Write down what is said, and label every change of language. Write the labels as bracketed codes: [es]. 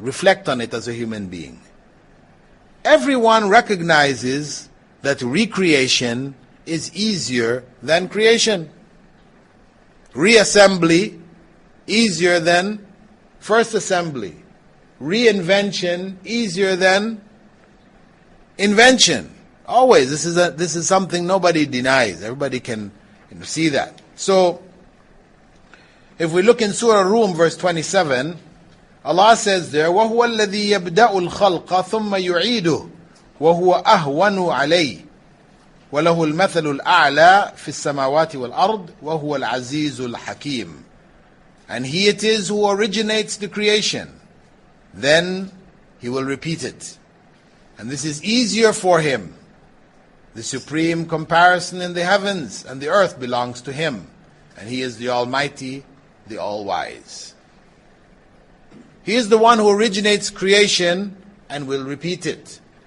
[en] Reflect on it as a human being. Everyone recognizes that recreation is easier than creation. Reassembly easier than first assembly. Reinvention easier than invention. Always. This is something nobody denies. Everybody can see that. So, if we look in Surah Rum, verse 27, Allah says there, [ar] وَهُوَ الَّذِي يَبْدَأُ الْخَلْقَ ثُمَّ يُعِيدُهُ وَهُوَ أَهْوَنُ عَلَيْهِ وَلَهُ الْمَثَلُ الْأَعْلَى فِي السَّمَاوَاتِ وَالْأَرْضِ وَهُوَ الْعَزِيزُ الْحَكِيمُ. [en] And He it is who originates the creation. Then He will repeat it. And this is easier for Him. The supreme comparison in the heavens and the earth belongs to Him. And He is the Almighty, the All-Wise. He is the one who originates creation and will repeat it.